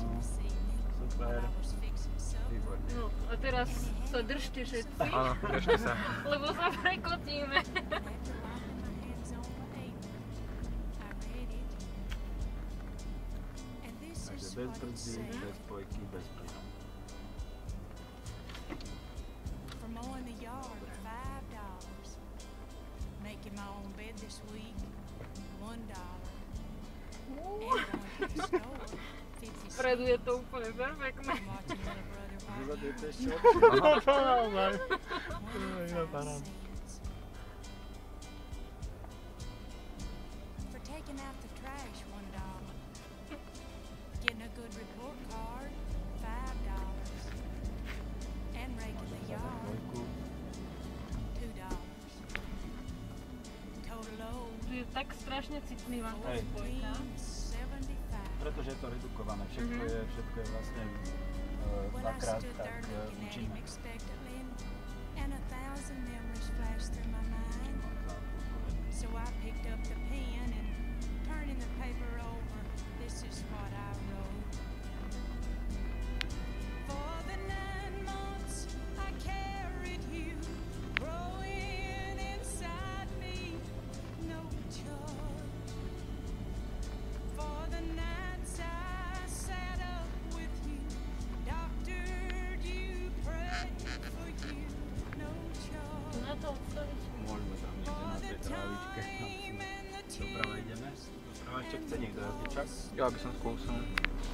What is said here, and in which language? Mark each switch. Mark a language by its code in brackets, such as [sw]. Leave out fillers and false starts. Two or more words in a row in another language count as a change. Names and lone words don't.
[sk] Super. Výborne. No a teraz sa držte všetci. Áno, držte sa. Lebo sa prekotíme. Takže bez brzdy, bez spojky, bez plynu. [en] For mowing the yard, $5. Making my own bed this week, $1. And going to the store, 50 [sk] Vpredu je to úplne perfektné. [en] watching little brother Zobacz, watch to jest TV. For taking out the trash, $1. Getting a good report card, $5. And raking the yard, [sk] Spojku. [en] $2. Total owed, [sk] Tu je tak strašne citlivá tá Hej. spojka. [en] $14.75. [sk] Pretože je to redukované. Všetko je vlastne [en] When I [sk] dvakrát [en] stood [sk] tak [en] there looking at him [sk] účinné. [en] expectantly, and 1,000 memories flashed through my mind. So I picked up the pen and turning the paper over, this is what I wrote. For the 9 months I carried you, growing inside me, no charge. For the nights I sat up with you, doctored you, prayed for you, no charge. [sk] Na to odstaviť. Môžeme tam niekde na tej trávičke. Doprava ideme. Doprava ešte chce niekto jazyčak? Ja by som skúsil.